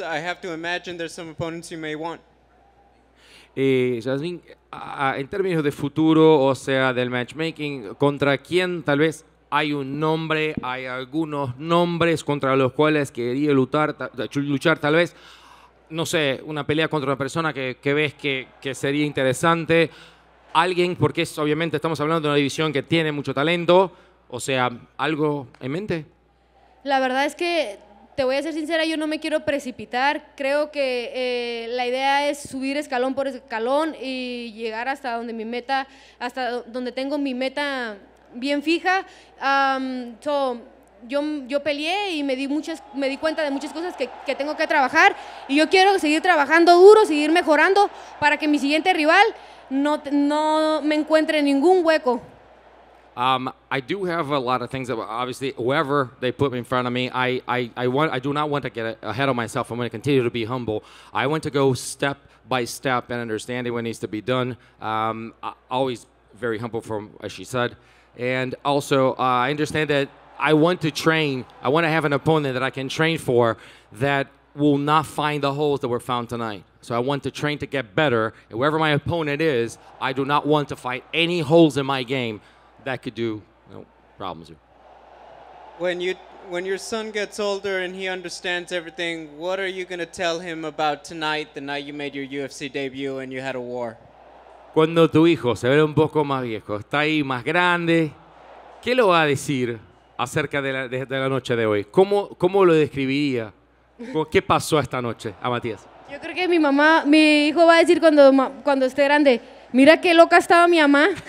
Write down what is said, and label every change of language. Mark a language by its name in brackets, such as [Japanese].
[English] I have to imagine there's some opponents you may want. [Spanish] Yazmin, en términos de futuro, o sea, del matchmaking, ¿contra quién tal vez hay un nombre, hay algunos nombres contra los cuales quería luchar tal vez? No sé, una pelea contra una persona que ves que sería interesante. Alguien, porque obviamente estamos hablando de una división que tiene mucho talento, o sea, ¿algo en mente? La verdad es que, te voy a ser sincera, yo no me quiero precipitar. Creo que la idea es subir escalón por escalón y llegar hasta donde hasta donde tengo mi meta bien fija. Yo peleé y me di cuenta de muchas cosas que tengo que trabajar, y yo quiero seguir trabajando duro, seguir mejorando para que mi siguiente rival no me encuentre en ningún hueco. [English] I do have a lot of things that obviously whoever they put in front of me, I do not want to get ahead of myself. I'm going to continue to be humble. I want to go step by step and understanding what needs to be done. Always very humble from as she said. And also I understand that I want to train. I want to have an opponent that I can train for that will not find the holes that were found tonight. So I want to train to get better. And whoever my opponent is, I do not want to fight any holes in my game that could do problems. When your son gets older and he understands everything, what are you going to tell him about tonight, the night you made your UFC debut and you had a war? [Spanish] Cuando tu hijo se ve un poco más viejo, está ahí más grande, ¿qué lo va a decir acerca de la noche de hoy? ¿Cómo lo describiría? ¿Qué pasó esta noche a Matías? Yo creo que mi hijo va a decir cuando esté grande, mira qué loca estaba mi mamá.